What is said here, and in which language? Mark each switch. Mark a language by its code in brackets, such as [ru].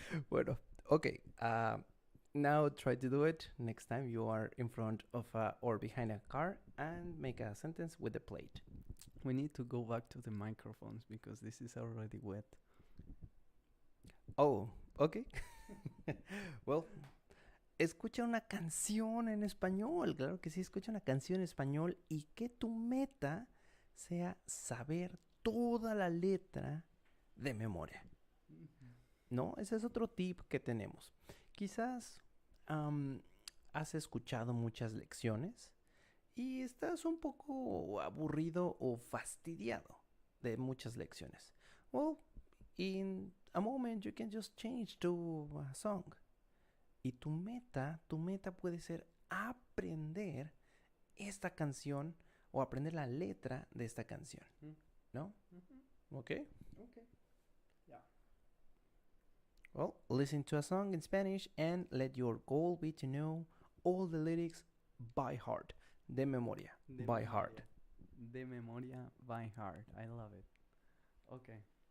[es] Bueno, okay. [en] Now try to do it next time you are in front of or behind a car and make a sentence with the plate. We need to go back to the microphones because this is already wet. Oh, okay. Well, [es] escucha una canción en español. Claro que sí, escucha una canción en español y que tu meta sea saber toda la letra de memoria. ¿No? Ese es otro tip que tenemos. Quizás has escuchado muchas lecciones y estás un poco aburrido o fastidiado de muchas lecciones. [en] Well, in a moment you can just change to a song. [es] Y tu meta puede ser aprender esta canción o aprender la letra de esta canción. ¿No? Okay. Okay. Yeah. [en] Well, listen to a song in Spanish and let your goal be to know all the lyrics by heart. [es] De memoria. [en] By heart. [es] De memoria [en] by heart. I love it. Okay.